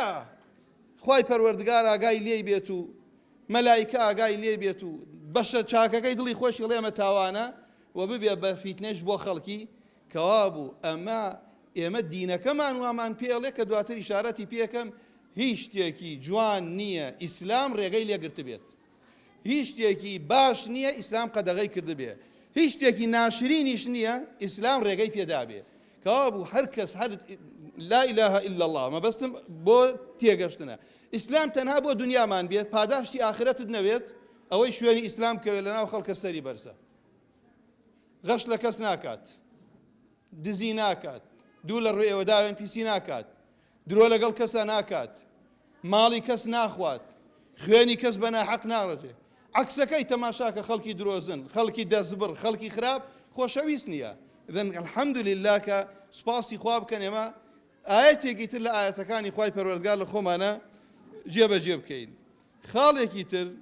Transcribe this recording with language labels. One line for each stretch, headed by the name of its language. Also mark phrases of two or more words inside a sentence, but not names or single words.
Central Kurdish: خوای پەروەردگار ئاگای لێی بێت و مەلایکە ئاگای لێ بێت و بەشە چاکەکەی دڵی خۆشی ئەڵێمە تاوانە و ببێ بە فیتنەش بۆ خەڵکی کەوا بوو ئێمە دینەکەمان وامان پێڵێ کە دواتر ئیشارەتی پێکەم هیچ شتێکی جوان نییە ئیسلام ڕێگەی لێگرت بێت هیچ شتێکی باش نییە ئیسلام قەدەغەی کرد بێ هیچ شتێکی ناشرینیش نییە ئیسلام ڕێگەی پێدا بێ کەوا بوو هەر کەس هەر
Arabic: لا إله إلا الله
Central Kurdish: مەبەستم بۆ تێگەشتنە ئیسلام تەنها بۆ دنیامان بێت پاداشتی ئاخرەتت نەوێت ئەوەی شوێنی ئیسلام کەوێت لەناو خەڵکە سەری بەرزە غەش لە کەس ناکات دزی ناکات دوو لە ڕووی ئێوەداوێن پیسی ناکات درۆ لەگەڵ کەسە ناکات ماڵی کەس ناخوات خوێنی کەس بە ناحەق ناڕەجێ عەکسەکەی تەماشاکە خەڵکی درۆزن خەڵکی دەستبڕ خەڵکی خراپ خۆشەویست نییە
Arabic: ئذن الحەمدولله
Central Kurdish: کە سوپاسی خوا بکەن ئێمە ئاەتێکی تر لە ئاەتەکانی خوای پەروەردگار لە خۆمانە جێبەجێ بکەین خاڵێکی تر